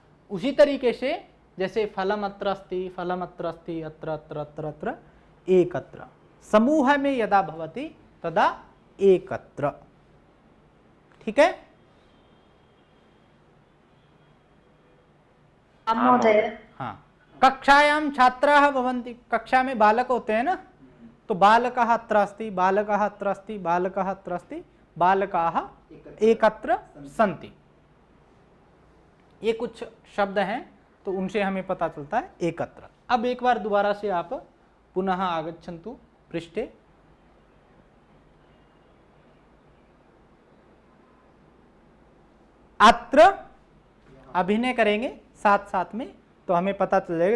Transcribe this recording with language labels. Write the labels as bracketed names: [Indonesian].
[Hindi] उसी तरीके से जैसे [Sanskrit] फलम अत्र अस्ति, फलम अत्र अस्ति, अत्र अत्र अत्र अत्र, एकत्र, [Hindi] समूह में [Sanskrit] यदा भवति तदा एकत्र, [Hindi] ठीक है। [Sanskrit] महोदय हाँ, कक्षायां छात्राः भवन्ति, [Hindi] कक्षा में बालक होते हैं ना, तो [Sanskrit] बालकः अत्र अस्ति, बालकः अत्र अस्ति, बालकः अत्र अस्ति, बालकाः एकत्र सन्ति। [Hindi] ये कुछ शब्द हैं तो उनसे हमें पता चलता है एकत्र। अब एक बार दोबारा से आप [Sanskrit] पुनः आगच्छन्तु पृष्ठे। [Hindi] अत्र अभिनय करेंगे साथ साथ में तो हमें पता चल जाएगा।